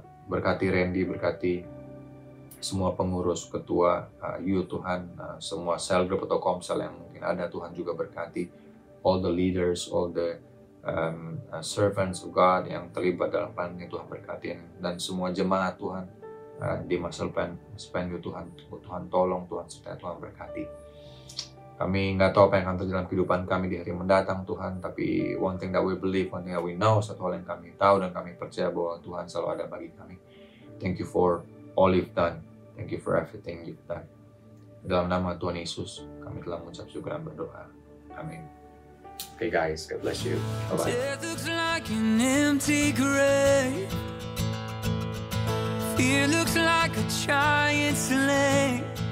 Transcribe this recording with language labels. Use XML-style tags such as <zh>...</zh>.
<id>Berkati Randy, berkati semua pengurus, ketua, Tuhan, semua sel group atau komsel yang mungkin ada, Tuhan juga berkati</id> <en>all the leaders, all the servants of God</en> <id>yang terlibat dalam plan ini, Tuhan berkati, dan semua jemaat Tuhan di Master Plan Tuhan tolong, Tuhan serta Tuhan berkati. Kami nggak tahu apa yang akan terjadi dalam kehidupan kami di hari mendatang Tuhan, tapi</id> <en>one thing that we believe, one thing that we know,</en> <id>satu hal yang kami tahu dan kami percaya bahwa Tuhan selalu ada bagi kami.</id> <en>Thank you for all you've done. Thank you for everything you've done.</en> <id>Dalam nama Tuhan Yesus, kami telah mengucap syukur dan berdoa.</id> <en>Amin. Okay guys, God bless you. Bye-bye. It looks like an empty grave. Fear looks like a giant slain.</en>